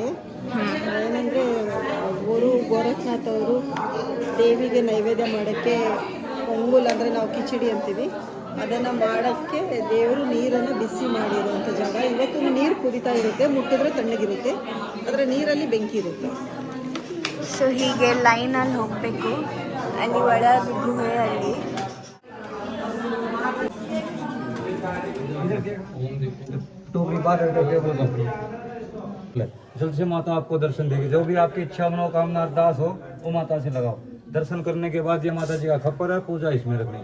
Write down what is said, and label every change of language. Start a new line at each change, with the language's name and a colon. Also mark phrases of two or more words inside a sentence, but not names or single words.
Kannada: ಏನಂದರೆ ಅವರು ಗೋರಖ್ನಾಥ್ ಅವರು ದೇವಿಗೆ ನೈವೇದ್ಯ ಮಾಡೋಕ್ಕೆ ಪೊಂಗುಲ್ ಅಂದರೆ ನಾವು ಕಿಚಡಿ ಅಂತೀವಿ, ಅದನ್ನು ಮಾಡೋಕ್ಕೆ ದೇವರು ನೀರನ್ನು ಬಿಸಿ ಮಾಡಿರುವಂಥ ಜಾಗ. ಇವತ್ತು ನೀರು ಕುದಿತಾ ಇರುತ್ತೆ, ಮುಟ್ಟಿದ್ರೆ ತಣ್ಣಗಿರುತ್ತೆ, ಅದರ ನೀರಲ್ಲಿ ಬೆಂಕಿ ಇರುತ್ತೆ. ಸೊ ಹೀಗೆ ಲೈನಲ್ಲಿ ಹೋಗಬೇಕು. ಅಲ್ಲಿ ಒಳಗೆ ಗುಹೆಯಲ್ಲಿ
Hindi: जल से माता आपको दर्शन देगी. जो भी आपकी इच्छा मनोकामना अरदास हो वो माता से लगाओ. दर्शन करने के बाद ये माता जी का खप्पर है, पूजा इसमें रखनी.